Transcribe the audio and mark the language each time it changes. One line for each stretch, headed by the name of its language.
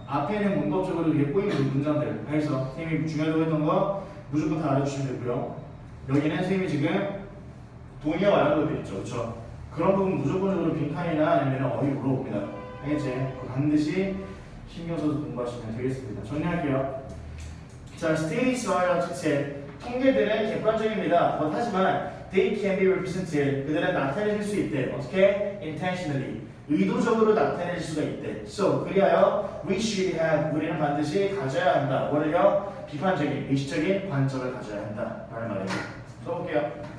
Korean: 앞에는 문법적으로 이게 꼬인 문장들. 알겠어? 선생님이 중요하다고 했던 거 무조건 다 알아주시면 되고요. 여기는 선생님이 지금 동의어 알아도 되겠죠. 그렇죠? 그런 부분 무조건적으로 빈칸이나 아니면 어휘 물어봅니다. 알겠지? 그거 반드시 신경 써서 공부하시면 되겠습니다. 정리할게요.
English: 자, statistics are objective.
Korean: 통계들은 객관적입니다.
English: 하지만 they can be represented.
Korean: 그들은 나타내질 수 있대.
English: 어떻게? intentionally.
Korean: 의도적으로 나타낼 수가 있대.
English: So, 그리하여 we should have.
Korean: 우리는 반드시 가져야 한다. 뭐를요? 비판적인, 의식적인 관점을 가져야 한다. 라는 말이에요. 써볼게요.